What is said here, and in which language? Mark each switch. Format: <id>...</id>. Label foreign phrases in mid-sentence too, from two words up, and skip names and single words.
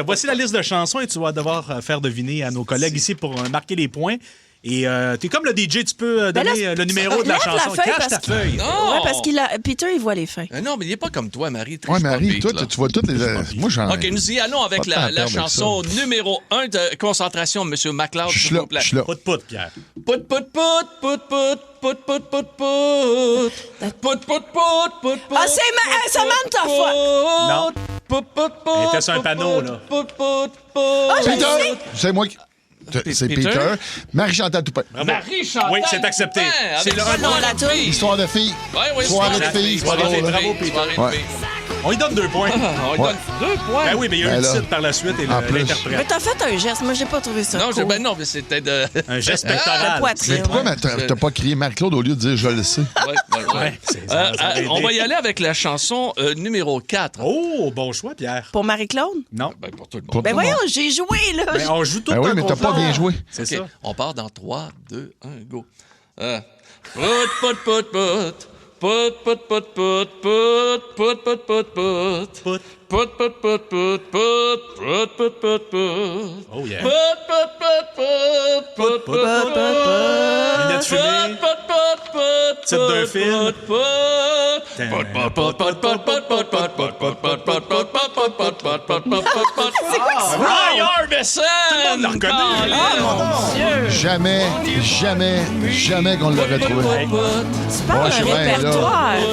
<fr>Voici la liste de chansons et tu vas devoir faire deviner à nos collègues ici pour marquer les points. Et t'es comme le DJ, tu peux donner le numéro de la chanson. Cache ta feuille. Oui, parce que Peter, il voit les feuilles. Non, mais il n'est pas comme toi, Marie. Oui, Marie, toi, tu vois toutes les... Moi, j'en ai... OK, nous y allons avec la chanson numéro 1 de concentration, M. McLeod. Je suis là. Pout Pout, Pierre. Pout Pout Pout, Pout Pout, Pout Pout Pout Pout. Pout Pout Pout, Pout Pout. Ah, c'est Samantha fois. Non. Pout Pout Pout. Elle était sur un panneau, là. Pout Pout Pout. Ah, je le sais. C'est moi qui... C'est Peter. Marie-Chantal Toupin. Marie-Chantal. Oui, c'est accepté. C'est le nom de la toune. Histoire de filles. Oui, Soirée de filles. Bravo, Peter. On lui donne 2 points. On lui donne 2 points. Ben oui, mais il y a un titre par la suite et l'interprète. Mais t'as fait un geste. Moi, j'ai pas trouvé ça cool. Non, mais c'était un geste pectoral. Mais pourquoi t'as pas crié Marc-Claude au lieu de dire « je le sais » On va y aller avec la chanson numéro 4. Oh, bon choix, Pierre. Pour Marie-Claude? Non. Ben, pour tout le monde. Ben voyons, j'ai joué, là. Ben, on joue tout le temps. Oui, mais t'as pas bien joué. C'est ça. On part dans 3, 2, 1, go. Pout, pout, pout, pout. Pout, pout, pout, pout, pout, pout, pout, pout, pout. Pout, pout, pout, pout, pout, pout, pout, pout, pout.</fr> <en>Oh yeah. Pout, pout, pout, pout, pout, pout, pout.</en> <fr>Lunettes fumées. Pout, pout, pout, Titre d'un film. Roy Orbison! Tout le monde l'a reconnu. Jamais qu'on l'aurait trouvé. Tu parles d'un répertoire.</fr>